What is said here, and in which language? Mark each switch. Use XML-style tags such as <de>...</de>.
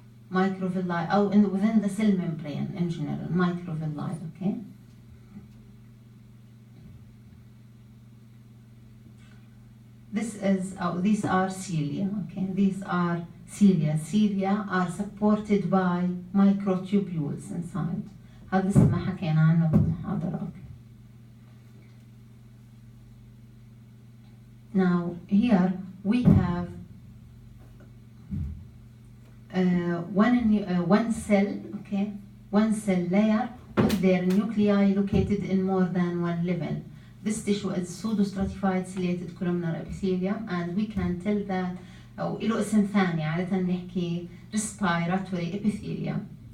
<en>Microvilli, within the cell membrane in general, microvilli, okay? These are cilia, okay? These are cilia. Cilia are supported by microtubules inside.</en> <ar>هذا لسه ما حكينا عنه بالمحاضرة.</ar> <en>Now here we have one cell, okay, one cell layer with their nuclei located in more than one level. This tissue is pseudostratified ciliated columnar epithelium, and we can tell that</en> <ar>أو له اسم ثاني عادة نحكي</ar> <en>respiratory epithelium.</en>